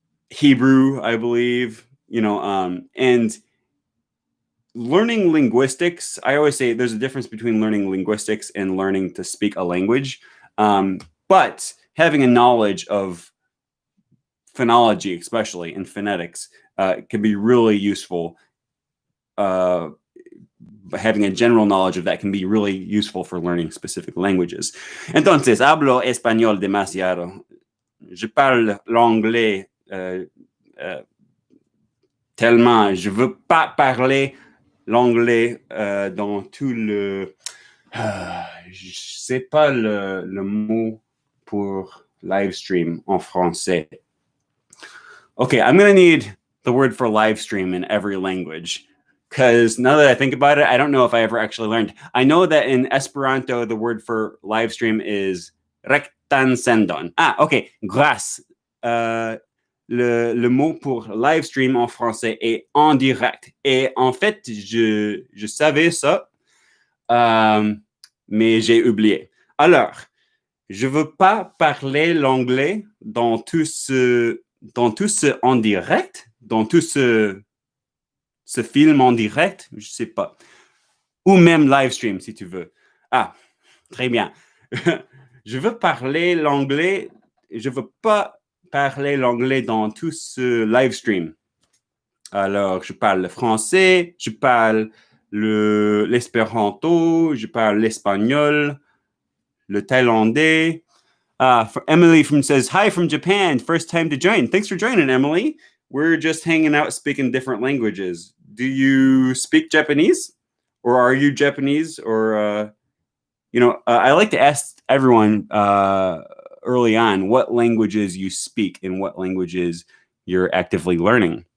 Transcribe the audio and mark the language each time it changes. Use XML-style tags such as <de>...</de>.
<en>Hebrew, I believe, and learning linguistics, I always say there's a difference between learning linguistics and learning to speak a language. But having a knowledge of phonology, especially in phonetics, can be really useful. Having a general knowledge of that can be really useful for learning specific languages.</en> <es>Entonces, hablo español demasiado.</es> <fr>Je parle l'anglais tellement. Je veux pas parler l'anglais dans tout le... je sais pas le mot pour live stream en français.</fr> <en>Okay, I'm going to need the word for live stream in every language, because now that I think about it, I don't know if I ever actually learned. I know that in Esperanto, the word for live stream is rektan sendon.</en> <fr>Ah, okay, grâce. Le mot pour live stream en français est en direct. Et en fait, je savais ça, mais j'ai oublié. Alors, je veux pas parler l'anglais dans tout ce en direct, dans tout ce film en direct, je sais pas. Ou même live stream, si tu veux. Ah, très bien. Je veux parler l'anglais, je veux pas parler l'anglais dans tout ce live stream. Alors, je parle le français, je parle l'espéranto, je parle l'espagnol, le thaïlandais.</fr> <en>Emily says, hi from Japan, first time to join. Thanks for joining, Emily. We're just hanging out speaking different languages. Do you speak Japanese? Or are you Japanese? Or, I like to ask everyone early on what languages you speak and what languages you're actively learning.</en>